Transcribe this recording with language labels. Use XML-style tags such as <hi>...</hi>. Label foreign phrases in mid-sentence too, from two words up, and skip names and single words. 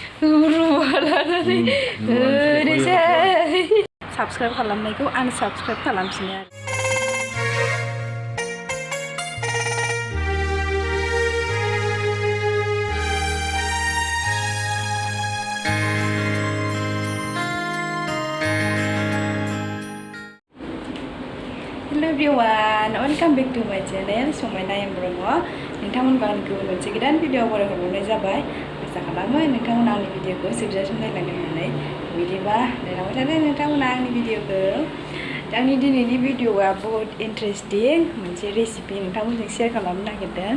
<en>Subscribe</en> <brx>खालामनायखौ unsubscribe खालामफिनो आरो</brx> <en>Hello everyone, welcome back to my channel Samaina M Brahma.</en> <brx>नोंथांमोनखौ आं गुबुन मोनसे गोदान भिडिअ बरायहरनाय जाबाय। आसा खालामो नोंथांमोना आंनि भिडिअखौ जोबजासिम नायलांगोन होननानै। बिदिबा नायलांबाय थादो नोंथांमोना आंनि भिडिअखौ। आंनि दिनैनि भिडिअआ बहुत इन्टारेस्टिं मोनसे रेसिपि नोंथांमोनजों शेयार खालामनो नागिरदों।</brx>